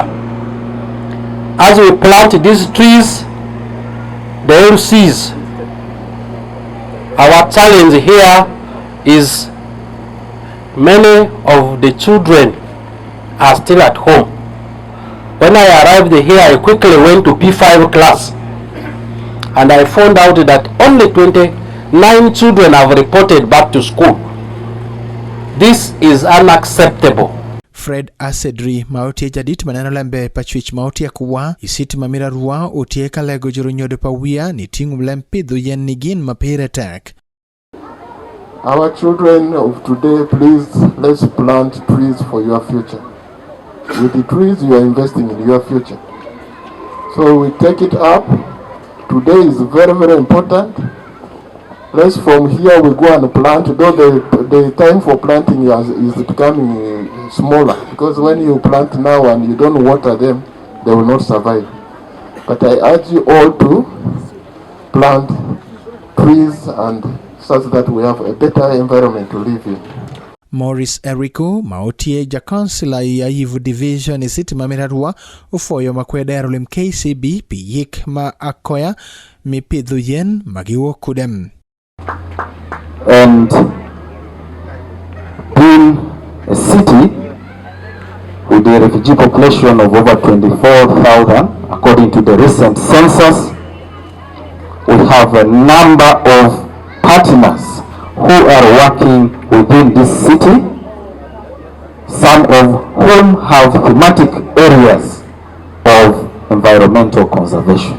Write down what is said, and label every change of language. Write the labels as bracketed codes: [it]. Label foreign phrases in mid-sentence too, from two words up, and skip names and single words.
[en] As we plant these trees, the MCs, our challenge here is many of the children are still at home. When I arrived here, I quickly went to P5 class and I found out that only 29 children have reported back to school. This is unacceptable. [alz] Fred Asedri mautie jadit maneno lembe pachwich mautie kuwa isiti mamira ruwa otie kalego juru nyodo pawia ni tingu lempidhu yen nigin mapire tek. [en] Our children of today, please, let's plant trees for your future. With the trees, you are investing in your future. So we take it up. Today is very, very important. Let's from here we go and plant, though the time for planting is becoming smaller, because when you plant now and you don't water them, they will not survive. But I urge you all to plant trees and such that we have a better environment to live in. [alz] Morris Eriko mautie ja councilor ya Yivu Division isiti mamirarua ufoyo makwedero lim KCB piyik ma akoya mipidhu yen magiwo kudem. [en] And being a city with a refugee population of over 24,000, according to the recent census, we have a number of partners who are working within this city, some of whom have thematic areas of environmental conservation.